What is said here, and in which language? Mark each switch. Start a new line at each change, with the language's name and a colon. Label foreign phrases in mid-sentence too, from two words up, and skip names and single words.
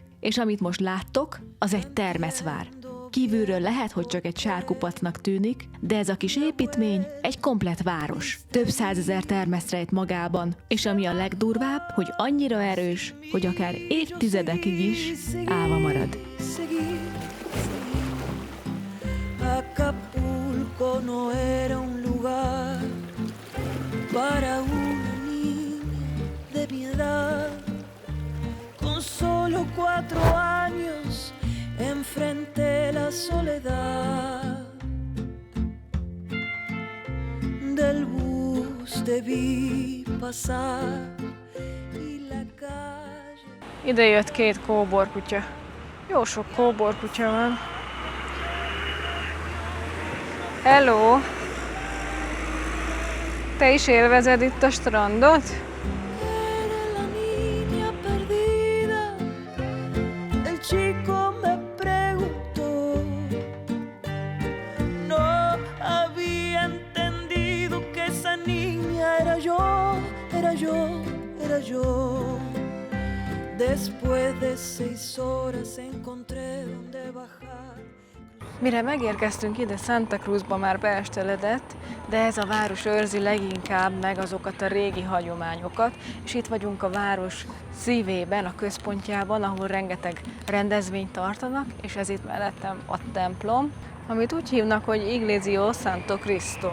Hungarian: És amit most láttok, az egy termeszvár. Kívülről lehet, hogy csak egy sárkupacnak tűnik, de ez a kis építmény egy komplett város. Több százezer termeszt rejt magában, és ami a legdurvább, hogy annyira erős, hogy akár évtizedekig is állva marad.
Spanish: Acapulco no era un lugar para una niña de mi edad. Con solo 4 años enfrenté la soledad del bus te vi pasar y la calle.
Hungarian: Ide jött 2 kóborkutya. Jó sok kóborkutya van. Hello! Te is élvezed itt a strandot?
Spanish: Era la niña perdida, el chico me preguntó. No había entendido que esa niña era yo, era yo, era yo. Después de 6 horas encontré donde bajar.
Hungarian: Mire megérkeztünk ide, Santa Cruzba már beesteledett, de ez a város őrzi leginkább meg azokat a régi hagyományokat, és itt vagyunk a város szívében, a központjában, ahol rengeteg rendezvényt tartanak, és ez itt mellettem a templom, amit úgy hívnak, hogy Iglesia Santo Cristo.